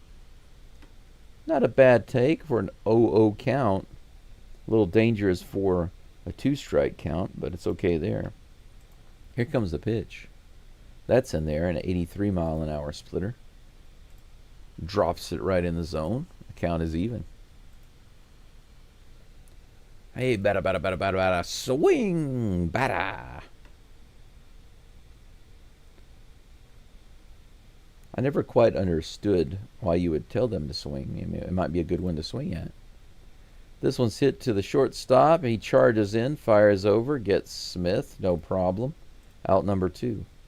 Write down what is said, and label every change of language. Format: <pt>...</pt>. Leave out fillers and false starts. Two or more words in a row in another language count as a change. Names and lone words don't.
<en>Not a bad take for an 0-0 count. A little dangerous for a 2-strike count, but it's okay there. Here comes the pitch. That's in there, an 83-mile-an-hour splitter. Drops it right in the zone. The count is even. Hey, bada, bada, bada, bada, bada. Swing, bada. I never quite understood why you would tell them to swing. I mean, it might be a good one to swing at. This one's hit to the shortstop. He charges in, fires over, gets Smith. No problem. Out number 2.</en>